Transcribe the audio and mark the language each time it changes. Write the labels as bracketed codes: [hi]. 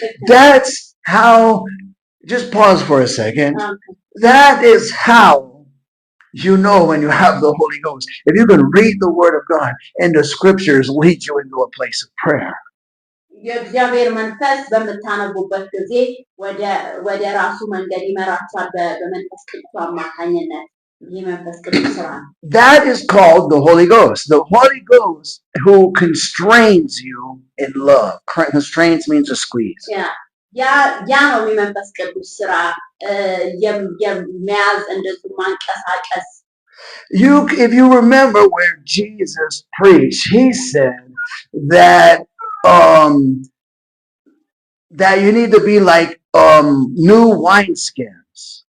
[en] That's how, just pause for a second. That is how you know when you have the Holy Ghost. If you can read the Word of God and the Scriptures lead you into a place of prayer. [am] የእግዚአብሔር መንፈስ በምታነቡበት ጊዜ ወደ ራሱ መንገድ ይመራችኋል በመንፈስ ቅዱስ አማካኝነት። ይህ መንፈስ ቅዱስ ስራ ነው። [en] That is called the Holy Ghost. The Holy Ghost who constrains you in love. Constrains means to squeeze. [am] ያ ነው የመንፈስ ቅዱስ ስራ የመያዝ እንደሱ ማንቀሳቀስ። [en] If you remember where Jesus preached, he said that that you need to be like new wineskins.